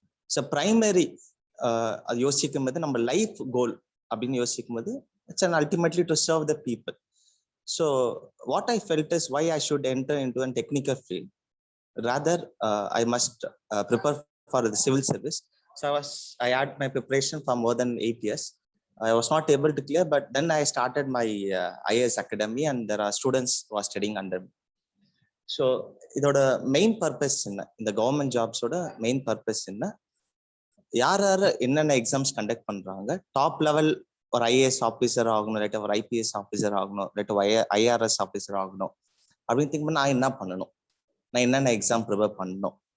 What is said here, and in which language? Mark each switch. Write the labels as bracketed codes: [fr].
[en] so primary [ta] அது யோசிக்கும் போது நம்ம லைஃப் கோல் அப்படின்னு யோசிக்கும் போது [en] It's and ultimately to serve the people. So what I felt is why I should enter into an technical field rather I must prepare for the civil service. So I had my preparation for more than 8 years. I was not able to clear, but then I started my IAS academy and there are students who are studying under me. [ta] So idoda main purpose enna, இந்த government ஜாப்ஸோட main purpose என்ன, யார் யார் என்னென்ன exams conduct பண்றாங்க, top level ஒரு IAS officer ஆகணும், இல்லாட்டி ஒரு ஐபிஎஸ் ஆஃபீஸர் ஆகணும், இல்லாட்டி ஐஆர்எஸ் ஆஃபீஸர் ஆகணும் அப்படின்னு திங்க் பண்ண நான் என்ன பண்ணணும், நான் என்னென்ன எக்ஸாம் ப்ரிப்பேர் பண்ணணும்.